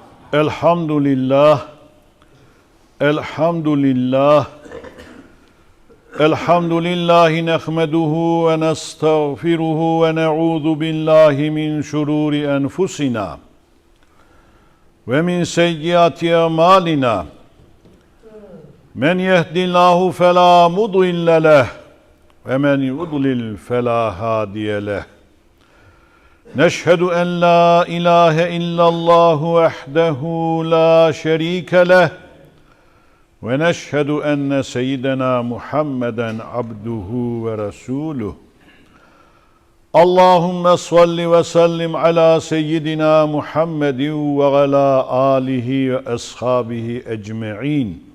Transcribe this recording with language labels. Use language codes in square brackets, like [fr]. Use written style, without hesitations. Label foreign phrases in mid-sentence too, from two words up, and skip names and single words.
[ar] الحمد لله، الحمد لله، الحمد لله نحمده ونستغفره ونعوذ بالله من شرور أنفسنا ومن سيئات أعمالنا. من يهده الله فلا مضل له ومن يضلل فلا هادي له. نشهد أن لا إله إلا الله وحده لا شريك له ونشهد أن سيدنا محمدا عبده ورسوله اللهم صل وسلم على سيدنا محمد وعلى آله وأصحابه أجمعين